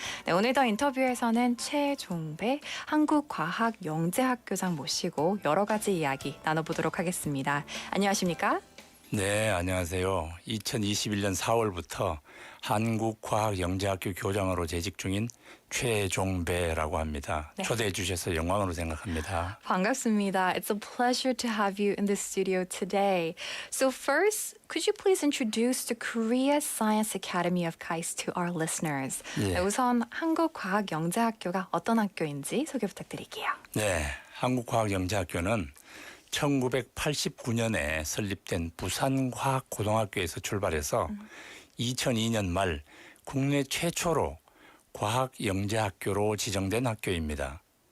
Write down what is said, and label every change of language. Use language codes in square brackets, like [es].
[ko] 네, 오늘 더 인터뷰에서는 최종배 한국과학영재학교장 모시고 여러 가지 이야기 나눠보도록 하겠습니다. 안녕하십니까? 네, 안녕하세요. 2021년 4월부터 한국과학영재학교 교장으로 재직 중인 최종배라고 합니다. 네. 초대해 주셔서 영광으로 생각합니다. 반갑습니다. [en] It's a pleasure to have you in the studio today. So first, could you please introduce the Korea Science Academy of KAIST to our listeners? [ko] 예. 네, 우선 한국과학영재학교가 어떤 학교인지 소개 부탁드릴게요. 네, 한국과학영재학교는 1989년에 설립된 부산과학고등학교에서 출발해서 2002년 말 국내 최초로 과학영재학교로 지정된 학교입니다.